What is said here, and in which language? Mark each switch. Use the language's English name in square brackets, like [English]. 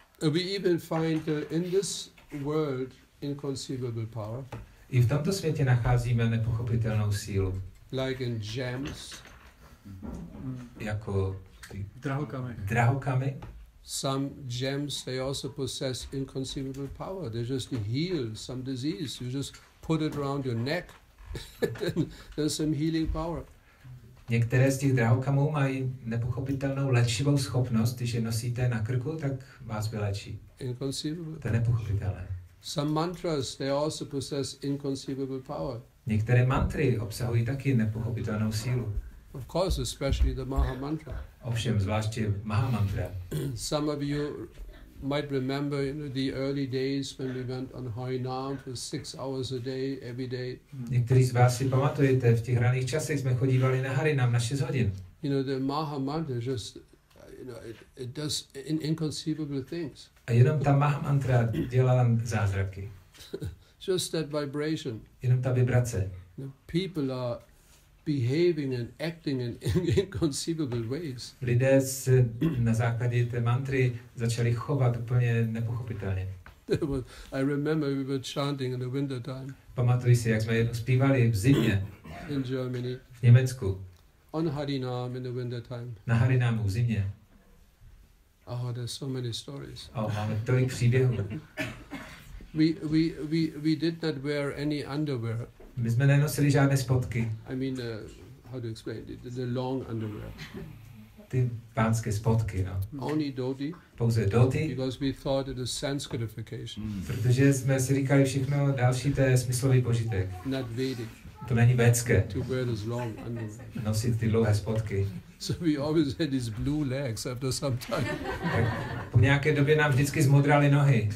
[English] We even find in this world inconceivable power. [Czech] I v tomto světě nacházíme nepochopitelnou sílu. [English] Like in gems. [Czech] Jako drahokamy. [English] Some gems, they also possess inconceivable power. They just heal some disease. You just put it around your neck, then there's some healing power. [Czech] Některé z těch drahokamů mají nepochopitelnou léčivou schopnost, když je nosíte na krku, tak vás vylečí. [English] Inconceivable. [Czech] To je nepochopitelné. [English] Some mantras, they also possess inconceivable power. [Czech] Některé mantry obsahují taky nepochopitelnou sílu. [English] Of course, especially the Maha Mantra. [Czech] Ovšem, zvláště Maha Mantra. [English] Some of you might remember the early days when we went on Harinam for 6 hours a day, every day. [Czech] Někteří z vás si pamatujete, v těch raných časech jsme chodívali na Harinam na 6 hodin. [English] The Maha Mantra just, it does inconceivable things. [Czech] A jenom ta Maha Mantra dělala zázraky. [English] Just that vibration. [Czech] Jenom ta vibrace. [English] People are behaving and acting in inconceivable ways. [Czech] Lidé se na základě té mantry začali chovat úplně nepochopitelně. [English] I remember we were chanting in the winter time. [Czech] Pamatuji si, jak jsme jednou zpívali v zimě. [English] In Germany. [Czech] V Německu. [English] On Harinam in the winter time. [Czech] Na Harinamu v zimě. [English] Oh, there's so many stories. [Czech] Máme tolik příběhů. [English] We did not wear any underwear. [Czech] My jsme nenosili žádné spodky. [English] I mean, how to explain it? The long underwear. [Czech] Ty pánské spodky, no. [English] Only dhoti. [Czech] Pouze dhoti. [English] Because we thought it is Sanskritification. [Czech] Protože jsme si říkali všechno další, to je smyslový požitek. [English] Not Vedic. [Czech] To není védské. [English] To wear this long underwear. [Czech] Nosit ty dlouhé spodky. [English] So we always had these blue legs after some time. [Czech] Tak po nějaké době nám vždycky zmodraly nohy.